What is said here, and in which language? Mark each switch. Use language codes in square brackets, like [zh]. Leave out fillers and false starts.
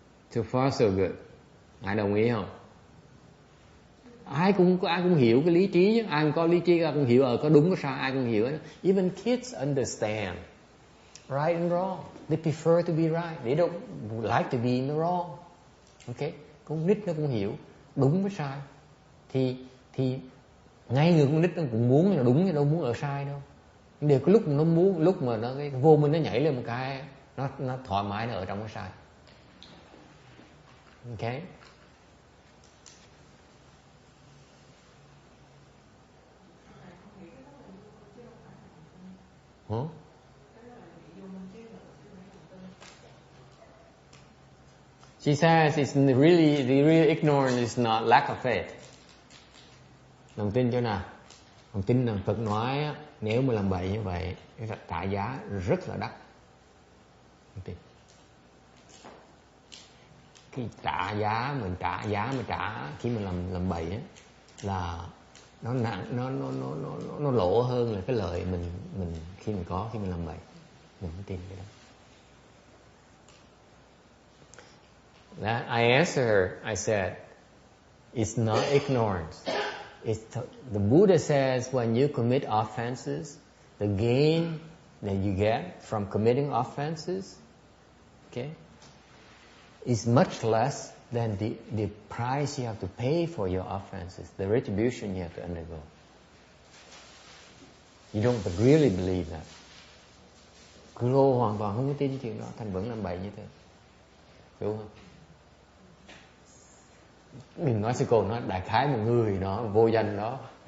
[en] So far so good. [vi] Ai đồng ý không? Ai cũng hiểu cái lý trí chứ. Ai cũng có lý trí, ai cũng hiểu có đúng có sai, ai cũng hiểu. [en] Even kids understand right and wrong. They prefer to be right. They don't like to be in the wrong. Okay? [vi] Con nít nó cũng hiểu đúng với sai. Thì thì ngay người con nít nó cũng muốn là đúng chứ đâu muốn ở sai đâu. Điều cái lúc mà nó muốn, lúc mà nó cái vô minh nó nhảy lên một cái, nó thoải mái, nó ở trong cái sai. [en] Okay. Huh? She says it's really, the real ignorance is not lack of faith. [vi] Lòng tin chỗ nào? Lòng tin rằng Phật nói á, nếu mà làm bậy như vậy, trả giá rất là đắt. Lòng tin. Cái trả giá mình trả khi mình làm bậy á, là nó nặng, nó lỗ hơn là cái lợi mình khi mình làm bậy. Mình không tin cái đó. [en] That I answered her, I said, it's not ignorance. The Buddha says when you commit offenses, the gain that you get from committing offenses, okay, is much less than the price you have to pay for your offenses, the retribution you have to undergo. You don't really believe that. [vi] Cô hoàn toàn không có tin chuyện đó, thành vẫn làm bậy như thế. Đúng không? Đừng nói sư cô, nói đại khái một người đó vô danh đó.